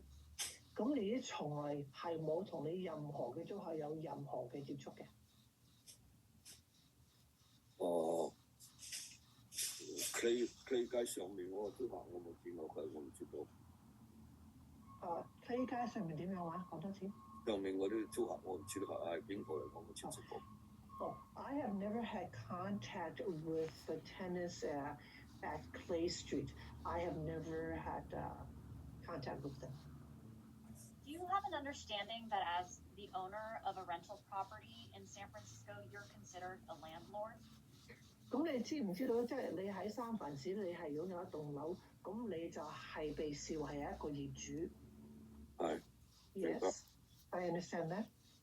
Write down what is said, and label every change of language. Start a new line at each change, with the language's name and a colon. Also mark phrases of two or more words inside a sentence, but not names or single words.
Cantonese: 咁你從來係冇同你任何嘅租客有任何嘅接觸嘅。 Clay 街上面嗰個租客我冇見過佢，我唔知道。 Clay 街上面點樣話？講多次。上面嗰啲租客我唔知道係邊個嚟，我冇接觸過。
English: I have never had contact with the tenants at Clay Street. I have never had contact with them. Do you have an understanding that as the owner of a rental property in San Francisco, you're considered a landlord?
Cantonese: 咁你知唔知道？即係你喺三藩市，你係擁有一棟樓，咁你就係被視為係一個業主。係。
English: Yes, I understand that.